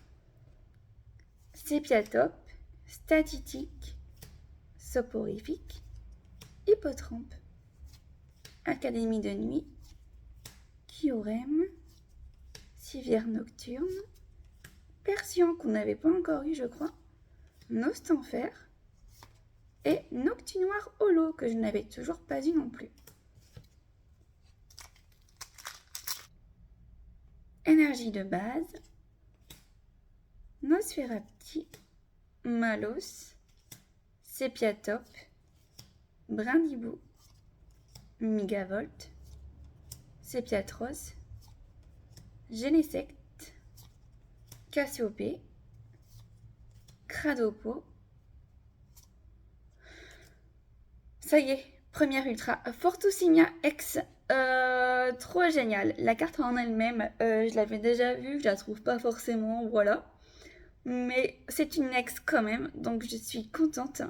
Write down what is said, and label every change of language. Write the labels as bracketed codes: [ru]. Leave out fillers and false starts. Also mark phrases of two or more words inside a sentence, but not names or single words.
[fr] Sépiatop, Statitique, Soporifique, Hippotrampe, Académie de nuit, Kyurem, Civière nocturne, Persian qu'on n'avait pas encore eu je crois, Nostanfer, et Noctinoir Holo, que je n'avais toujours pas eu non plus. Énergie de base. Nosferapti. Malos. Sépiatop. Brindibou. Migavolt. Sépiatros. Genesect. Cassiopée. Cradopo. Ça y est, première ultra. Fortusinia X. Trop génial. La carte en elle-même, je l'avais déjà vue, je la trouve pas forcément, voilà. Mais c'est une X quand même, donc je suis contente.